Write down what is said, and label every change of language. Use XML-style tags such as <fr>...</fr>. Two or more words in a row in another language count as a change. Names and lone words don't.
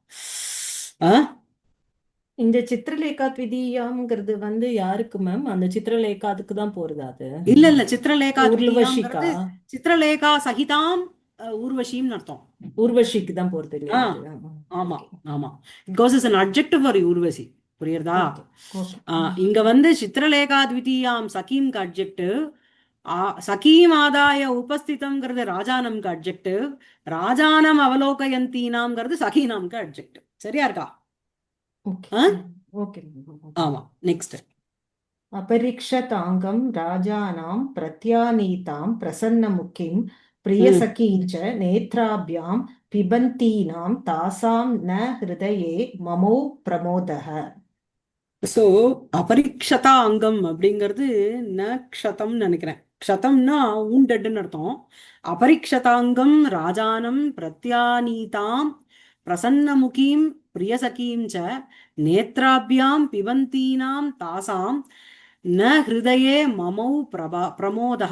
<ta>இந்த சித்திரலேகா த்விதீயாம்ங்கிறது வந்து யாருக்கு மேம்? அந்த சித்திரலேகா அதுக்கு தான் போறது அது? இல்ல சித்திரலேகா ஊர்வஷிக்கா? த்விதீயாங்கிறது சித்திரலேகா சகிதாம் ஊர்வஷின்னு அர்த்தம். ஊர்வஷிக்கு தான் போறது இல்லையா ஆ அது? ஆமா ஓகே ஆமா,</ta> <en>because is an adjective for ஊர்வசி. புரியுறதா?</en> <ta>ஓகே ஓகே. இங்க வந்து</ta> <sa>चित्रलेखा द्वितीयां</sa> <ta>சகீம்க்கு அட்ஜெக்டிவ்,</ta> <sa>सखीम् आदाय</sa> <ta>உபஸ்திதம்ங்கிறது ராஜானம்க்கு அட்ஜெக்டிவ், ராஜானம் அவலோகயந்தீனாம்ங்கிறது சகீனாம்க்கு அட்ஜெக்டிவ். சரியா இருக்கா? ஓகே ஓகே. ஆமா, நெக்ஸ்ட்.</ta> <sa>अपरीक्षताङ्गं राजानां प्रत्यानीतां प्रसन्नमुखीं प्रियसखीञ्च नेत्राभ्यां पिबन्तीनां तासां न हृदये ममौ प्रमोदः.</sa> <ta>சோ</ta> <sa>अपरिक्षता अङ्गम्</sa> <ta>அப்படிங்கிறது க்ஷதம்னு நினைக்கிறேன். க்ஷதம்னா ஊண்டட்னு அர்த்தம்.</ta> <sa>अपरिक्षताङ्गं राजानं प्रत्यानीतां प्रसन्नमुखीं प्रियसखीं च नेत्राभ्यां पिबन्तीनां तासां न हृदये ममौ प्रमोदः.</sa>